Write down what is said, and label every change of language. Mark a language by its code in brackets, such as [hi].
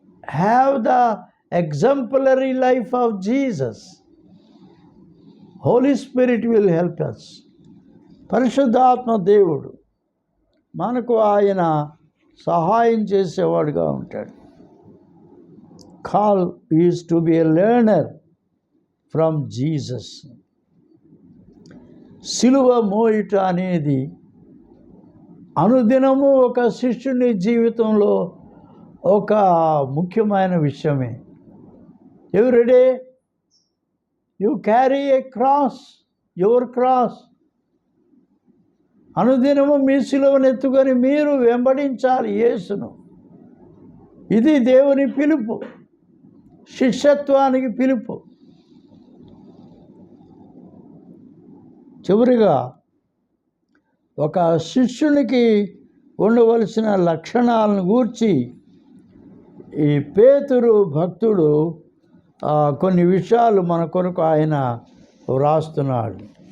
[en] Have the exemplary life of Jesus. Holy Spirit will help us. [te] పరిశుద్ధాత్మ దేవుడు మనకు ఆయన సహాయం చేసేవాడుగా ఉంటాడు. [en] Call is to be a learner from Jesus. [te] సిలువ మోయుట అనేది అనుదినము ఒక శిష్యుని జీవితంలో ఒక ముఖ్యమైన విషయమే. [en] Every day you carry a cross, your cross. [te] అనుదినము మీ సిలువను ఎత్తుకొని మీరు వెంబడించాలి యేసును. ఇది దేవుని పిలుపు, శిష్యత్వానికి పిలుపు. చివరిగా ఒక శిష్యునికి ఉండవలసిన లక్షణాలను గూర్చి ఈ పేతురు భక్తుడు కొన్ని విషయాలు మన కొరకు ఆయన వ్రాస్తున్నాడు.